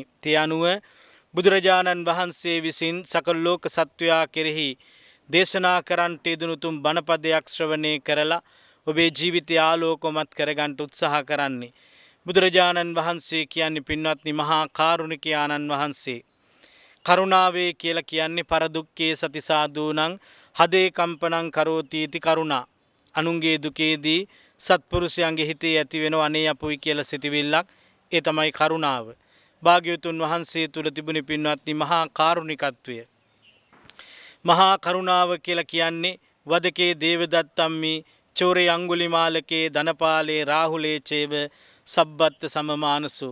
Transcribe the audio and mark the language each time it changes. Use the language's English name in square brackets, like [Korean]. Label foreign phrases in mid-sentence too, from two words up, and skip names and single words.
[Sinhala] ඒ අනුව බුදුරජාණන් වහන්සේ විසින් සකල ලෝක සත්වයා කෙරෙහි දේශනා කරන්නට යෙදුණු තුම් බණපදයක් ශ්‍රවණය කරලා ඔබේ ජීවිතය ආලෝකමත් කරගන්න උත්සාහ කරන්නේ. බුදුරජාණන් වහන්සේ කියන්නේ පින්වත්නි මහා කාරුණික ආනන් වහන්සේ. කරුණාවේ කියලා කියන්නේ [Pali] පරදුක්කේ සති සාධූනං හදේ කම්පනං කරෝති इति කරුණා. [Sinhala] අනුන්ගේ දුකේදී සත්පුරුෂයන්ගේ හිතේ ඇති වෙන අනේ අපුයි කියලා සිතවිල්ලක්. ඒ තමයි කරුණාව. භාග්‍යවතුන් වහන්සේ තුල තිබුණේ පින්වත්නි මහා කාරුණිකත්වය. මහා කරුණාව කියලා කියන්නේ [Pali] වදකේ දේවදත්තම්මි චෝරේ අඟුලිමාලකේ ධනපාලේ රාහුලේ චේව සබ්බත් සමමානසෝ.